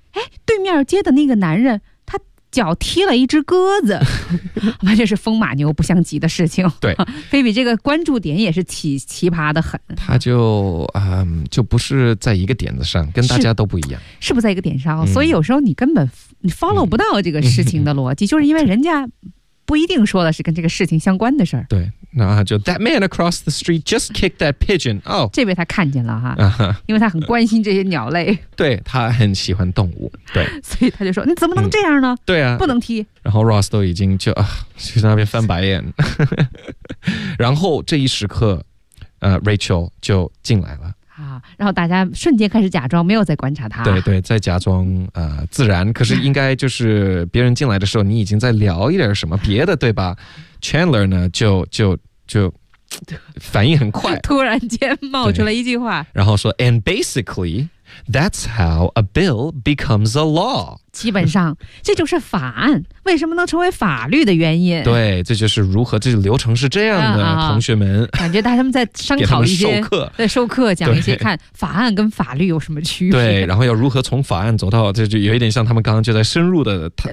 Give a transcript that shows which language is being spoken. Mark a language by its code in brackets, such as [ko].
[zh] 哎，对面街的那个男人，他脚踢了一只鸽子，完全是风马牛不相及的事情。对，Phoebe 这个关注点也是奇葩的很。他就不是在一个点子上，跟大家都不一样。是不在一个点上，所以有时候你根本follow 不到这个事情的逻辑，就是因为人家不一定说的是跟这个事情相关的事儿。对，那就 [en] That man across the street just kicked that pigeon。 [zh] 哦，这位他看见了哈，因为他很关心这些鸟类，对，他很喜欢动物，对，所以他就说你怎么能这样呢，对啊，不能踢。然后 Ross 都已经就在那边翻白眼然后这一时刻Rachel 就进来了啊，然后大家瞬间开始假装没有在观察他，对对，在假装自然，可是应该就是别人进来的时候你已经在聊一点什么别的，对吧？ Chandler 呢就反应很快，突然间冒出了一句话，然后说 [en] And basically that's how a bill becomes a law， [zh] 基本上这就是法案为什么能成为法律的原因，对，这就是如何，这流程是这样的、同学们感觉他们在商讨一些授课讲一些看法案跟法律有什么区别，对，然后要如何从法案走到，这就有一点像他们刚刚就在深入的